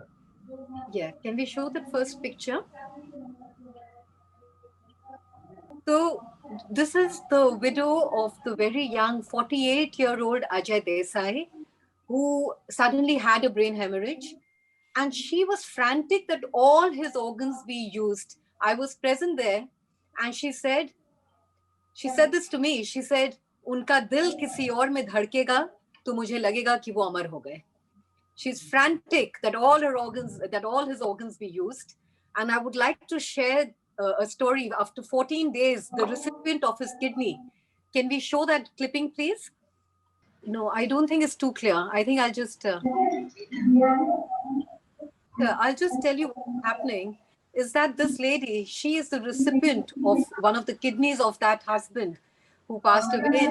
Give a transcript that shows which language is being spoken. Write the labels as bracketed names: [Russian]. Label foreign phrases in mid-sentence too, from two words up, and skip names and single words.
[English] Yeah, can we show that first picture? So this is the widow of the very young 48-year-old Ajay Desai, who suddenly had a brain hemorrhage. And she was frantic that all his organs be used. I was present there, and she said this to me. She said, [Hindi] "उनका दिल किसी और में धड़केगा, तो मुझे लगेगा कि वो अमर हो गए." [English] She's frantic that all his organs be used. And I would like to share a story. After 14 days, the recipient of his kidney. Can we show that clipping, please? No, I don't think it's too clear. I think I'll just tell you what's happening is that this lady, she is the recipient of one of the kidneys of that husband who passed away.